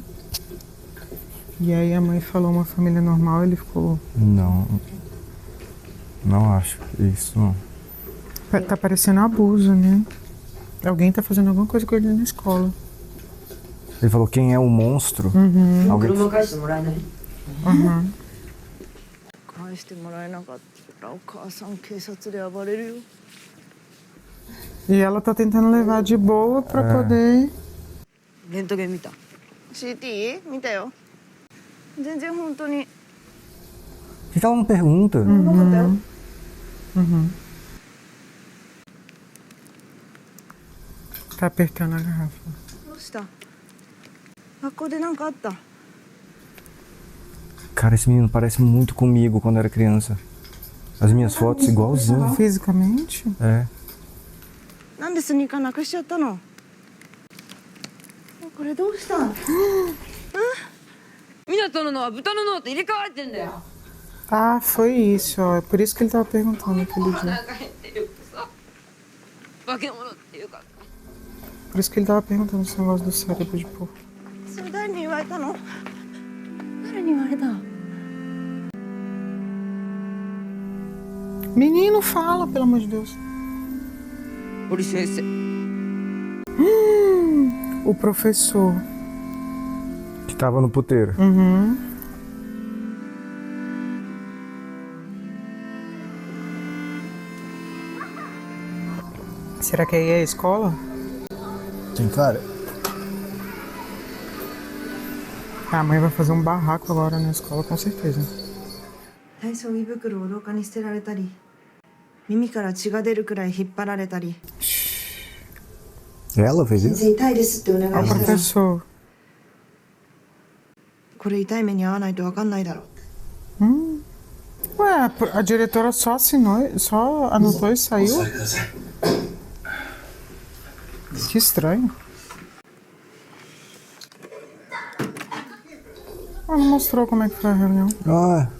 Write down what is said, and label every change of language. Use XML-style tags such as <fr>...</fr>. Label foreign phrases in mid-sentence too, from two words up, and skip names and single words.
<pt>E aí a mãe falou uma família normal, ele ficou... Não acho isso não. Tá parecendo abuso, né? Alguém tá fazendo alguma coisa com ele na escola. Ele falou quem é o monstro. Alguém...</pt> <ja>車返してもらえない？ Uhum. 返してもらえなかったらお母さん警察で暴れるよ。</ja> <pt>E ela tá tentando levar de boa pra poder...</pt> <ja>レントゲン見た。 CT 見たよ。全然本当に。</ja> <pt>Por que ela não pergunta? Tá apertando a garrafa.</pt> <ja>どうした？学校で何かあった？</ja> <pt>Cara, esse menino parece muito comigo quando era criança. As minhas fotos igualzinho. Fisicamente? É.</pt> <ja>なんでスニーカーなくしちゃったの？これどうした？湊のは豚の脳と入れ替われてんだよ。</ja> <pt>Ah, foi isso, ó. É por isso que ele tava perguntando aquele dia.</pt> <ja>腹が減ってるさ。化け物っていうか。</ja> <pt>Por isso que ele tava perguntando esse negócio do cérebro de porco.</pt> <ja>それ誰に言われたの？誰に言われた？</ja> <pt>Menino, fala, pelo amor de Deus.</pt> <ja>堀先生。</ja> <pt>O professor. Que tava no puteiro. Será que aí é a escola? Tem cara? A mãe vai fazer um barraco agora na escola, com certeza.</pt> <ja>体操着袋を廊下に捨てられたり、耳から血が出るくらい引っ張られたり。</ja> <pt>Ela fez</pt> <ja>先</ja> <pt>isso?</pt> <ja>生痛いですってお願い</ja> <pt>É o</pt> <ja>したら。</ja> <pt>professor.</pt> <ja>これ痛い目に遭わないと分かんないだろ。</ja> <pt>Ué, a diretora só assinou, só anotou e saiu? Que estranho. Ela não mostrou como é que foi a reunião.</pt>